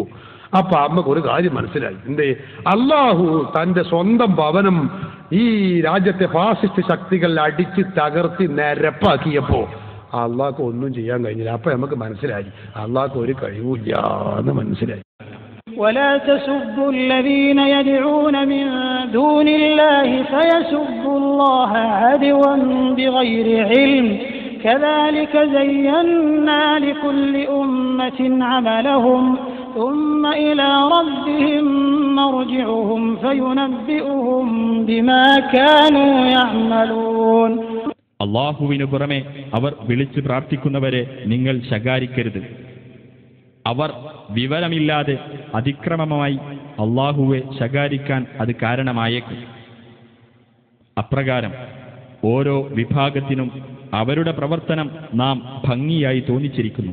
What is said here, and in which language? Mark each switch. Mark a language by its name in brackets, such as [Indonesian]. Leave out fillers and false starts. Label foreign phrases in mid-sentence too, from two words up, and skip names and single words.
[Malayalam] അപ്പൊ അമ്മക്ക് ഒരു കാര്യം മനസ്സിലായി. എന്തേ? അള്ളാഹു തന്റെ സ്വന്തം ഭവനം ഈ രാജ്യത്തെ ഫാസിസ്റ്റ് ശക്തികൾ അടിച്ച് തകർത്തി നിരപ്പാക്കിയപ്പോ അള്ളാഹ്ക്ക് ഒന്നും ചെയ്യാൻ കഴിഞ്ഞില്ല. അപ്പൊ നമുക്ക് മനസ്സിലായി അള്ളാഹ്ക്ക് ഒരു കഴിവില്ല എന്ന് മനസ്സിലായി. [Arabic] ولا تسبوا الذين يدعون من دون الله فيسبوا الله عدوا بغير علم كذلك زينا لكل أمة عملهم ثم إلى ربهم مرجعهم فينبئهم بما كانوا يعملون. [Malayalam] അല്ലാഹുവിനു പുറമെ അവർ വിളിച്ചു പ്രാർത്ഥിക്കുന്നവരെ നിങ്ങൾ ശകാരിക്കരുത്. അവർ വിവരമില്ലാതെ അതിക്രമമായി അല്ലാഹുവെ ശകാരിക്കാൻ അത് കാരണമായേക്കും. അപ്രകാരം ഓരോ വിഭാഗത്തിനും അവരുടെ പ്രവർത്തനം നാം ഭംഗിയായി തോന്നിച്ചിരിക്കുന്നു.